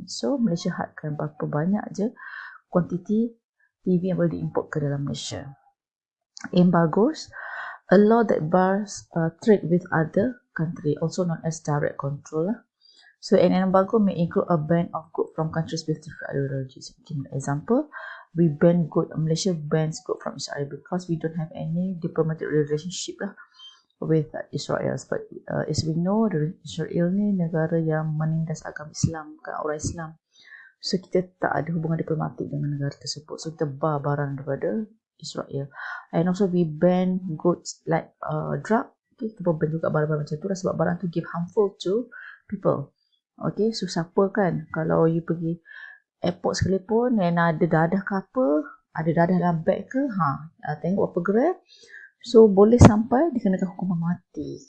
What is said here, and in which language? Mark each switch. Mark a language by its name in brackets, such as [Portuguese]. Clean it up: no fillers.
[Malay] So Malaysia hadkan berapa banyak je kuantiti TV yang boleh diimport ke dalam Malaysia. [English] Embargoes, a law that bars trade with other country, also known as direct control. So an embargo may include a ban of goods from countries with different ideologies. Example, Malaysia bans goods from Israel because we don't have any diplomatic relationship lah with Israel. But as we know, [Malay] Israel ni negara yang menindas agama Islam, bukan orang Islam. So kita tak ada hubungan diplomatik dengan negara tersebut. So kita bar barang daripada Israel. [English] And also we ban goods like drug. [Malay] Okay, kita pun ban juga barang-barang macam tu lah, sebab barang tu [English] give harmful to people. [Malay] Okay, so siapa kan, kalau you pergi airport sekalipun and ada dadah ke apa, ada dadah dalam bag ke, tengok apa gram, so boleh sampai dikenakan hukuman mati.